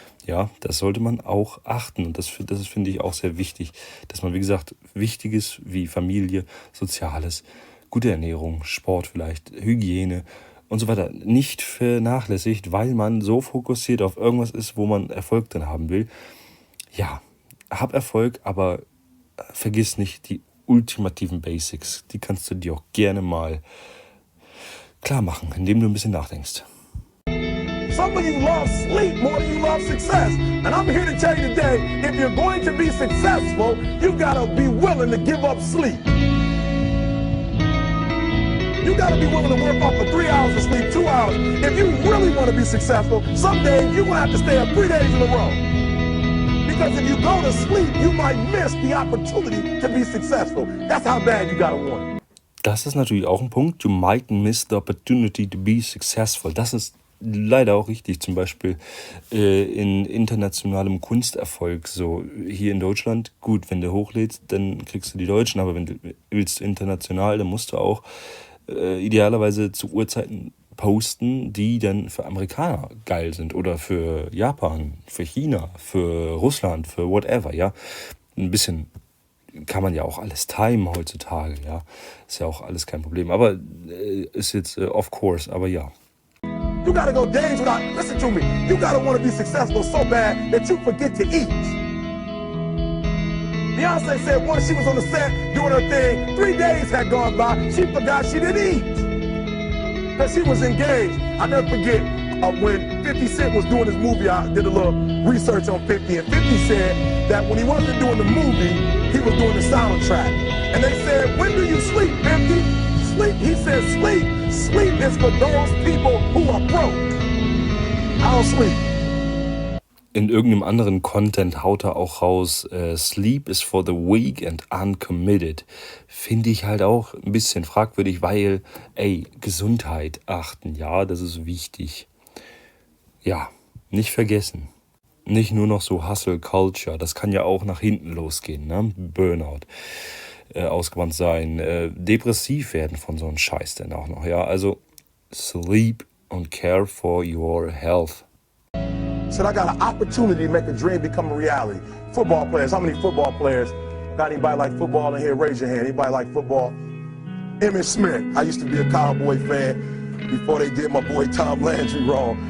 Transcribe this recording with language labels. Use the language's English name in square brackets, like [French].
[German] Ja, das sollte man auch achten und das finde ich auch sehr wichtig, dass man, wie gesagt, Wichtiges wie Familie, Soziales, gute Ernährung, Sport vielleicht, Hygiene und so weiter nicht vernachlässigt, weil man so fokussiert auf irgendwas ist, wo man Erfolg drin haben will. Ja, hab Erfolg, aber vergiss nicht die ultimativen Basics. Die kannst du dir auch gerne mal klar machen, indem du ein bisschen nachdenkst. [English] Some of you love sleep more than you love success. And I'm here to tell you today, if you're going to be successful, you've got to be willing to give up sleep. You got to be willing to work off for 3 hours of sleep, 2 hours. If you really want to be successful, some days you're going to have to stay up 3 days in a row. Because if you go to sleep, you might miss the opportunity to be successful. That's how bad you got to want it. [German] Das ist natürlich auch ein Punkt. [English] You might miss the opportunity to be successful. [German] Das ist leider auch richtig. Zum Beispiel in internationalem Kunsterfolg. So hier in Deutschland, gut, wenn du hochlädst, dann kriegst du die Deutschen. Aber wenn du willst international, dann musst du auch idealerweise zu Uhrzeiten posten, die dann für Amerikaner geil sind oder für Japan, für China, für Russland, für whatever, ja. Ein bisschen kann man ja auch alles timen heutzutage, ja. Ist ja auch alles kein Problem. Aber ist jetzt off course, aber ja. [English] You gotta go days without, listen to me, you gotta want to be successful so bad that you forget to eat. Beyonce said once she was on the set doing her thing, 3 days had gone by, she forgot she didn't eat. Because she was engaged. I'll never forget when 50 Cent was doing his movie, I did a little research on 50, and 50 said that when he wasn't doing the movie, he was doing the soundtrack. And they said, when do you sleep, 50? Sleep, he said, sleep. Sleep is for those people who are broke. I don't sleep. [German] in irgendeinem anderen Content haut er auch raus, [English] Sleep is for the weak and uncommitted. [German] Finde ich halt auch ein bisschen fragwürdig, weil, Gesundheit achten, ja, das ist wichtig. Ja, nicht vergessen. Nicht nur noch so Hustle Culture, das kann ja auch nach hinten losgehen, ne? Burnout, ausgebrannt sein, depressiv werden von so einem Scheiß denn auch noch, ja. [English] Also sleep and care for your health. Said I got an opportunity to make a dream become a reality. Football players, how many football players? Got anybody like football in here? Raise your hand. Anybody like football? Emmitt Smith. I used to be a Cowboy fan before they did my boy Tom Landry wrong.